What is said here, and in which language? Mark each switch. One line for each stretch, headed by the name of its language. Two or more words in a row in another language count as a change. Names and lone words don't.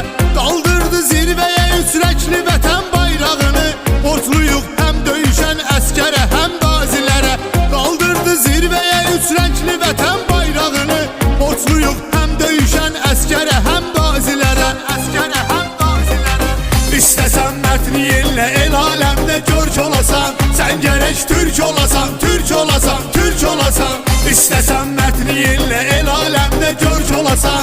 Azerbaijani: Qaldırdı zirvəyə üsrəkli vətən bayrağını. Borcluyuq həm döyüşən əskərə, həm qazilərə. Qaldırdı zirvəyə üsrəkli vətən bayrağını. Borcluyuq həm döyüşən əskərə, həm qazilərə.
Turkish: İstesem mert değille el alemde George olasan. Sen gerek Türk olasan, Türk olasan, Türk olasan. İstesem mert değille el alemde George olasan.